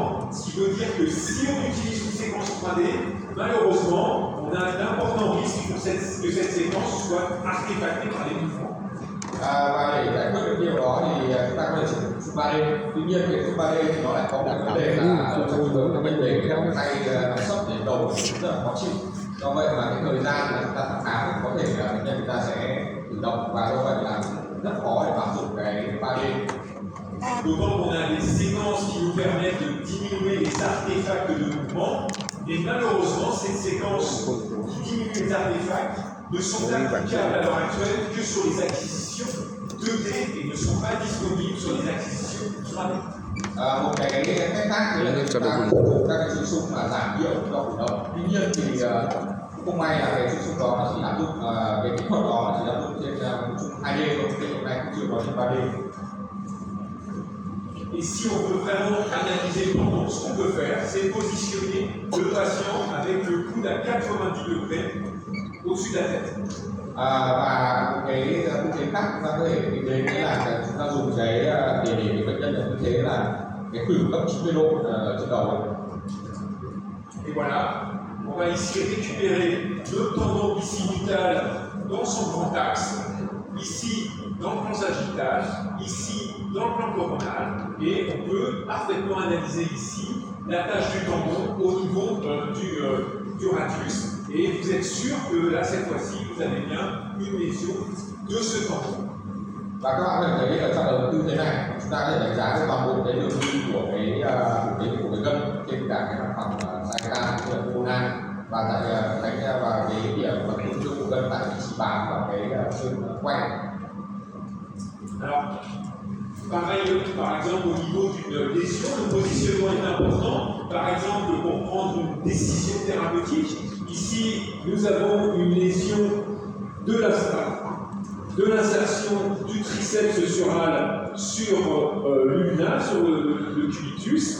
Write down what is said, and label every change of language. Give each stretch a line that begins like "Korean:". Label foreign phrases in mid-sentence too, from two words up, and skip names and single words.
French: Ce qui veut dire que si on utilise une séquence 3D, malheureusement, on a un important risque que cette séquence soit artefactée par les mouvements.
Vietnamese: Và để giải quyết được điều đó thì chúng ta có thể sử dụng chụp 3D. Tuy nhiên cái chụp 3D thì nó lại có một vấn đề là trong trường hợp các bệnh để cái tay nằm sấp để đầu rất là khó chịu. Do vậy mà cái thời gian mà chúng ta thăm khám có thể là bệnh nhân chúng ta sẽ tự động, và do vậy là rất khó để áp dụng cái 3D.
French: D'autant qu'on a des séquences qui nous permettent de diminuer les artefacts de mouvement, et malheureusement ces séquences qui diminuent les artefacts ne sont applicables à l'heure actuelle que sur les acquisitions 2D et ne sont pas disponibles sur les acquisitions 3D.
Vietnamese: Một cái cách khác là chúng ta sử dụng các cái xung mà giảm nhiễu cho cử động. Tuy nhiên thì không may là cái xung đó nó chỉ áp dụng cái kỹ thuật đó chỉ áp dụng trên xung 2D thôi, cái hiện nay cũng chưa có trên 3D.
French: Et si on veut vraiment analyser le tendon, ce qu'on peut faire, c'est positionner le patient avec le coude à 90 degrés au-dessus de la tête.
Vietnamese: Và cái tư thế khác chúng ta có thể tính đến là chúng ta dùng cái để cái bệnh nhân ở tư thế là cái khuỷu gấp 90 độ trên đầu.
French: Et voilà, on va ici récupérer le tendon bicipital dans son grand axe, ici dans le plan sagittal, ici dans le plan coronal, et on peut parfaitement analyser ici la tâche du tendon au niveau du radius, et vous êtes sûr que là, cette fois-ci, vous avez bien une lésion de ce tendon.
Vietnamese: Và các bạn có thể thấy ở trong đầu tư thế này, chúng ta có thể đánh giá được toàn bộ cái đường đi của cái gân trên cả cái mặt phẳng sagittal cũng như là coronal, và tại cái điểm mà tổn thương của gân tại vị trí bám vào cái xương quay.
French: Alors, pareil, par exemple, au niveau d'une lésion, le positionnement est important. Par exemple, pour prendre une décision thérapeutique, ici, nous avons une lésion de l'insertion du triceps sural sur l'ulna, sur le cubitus.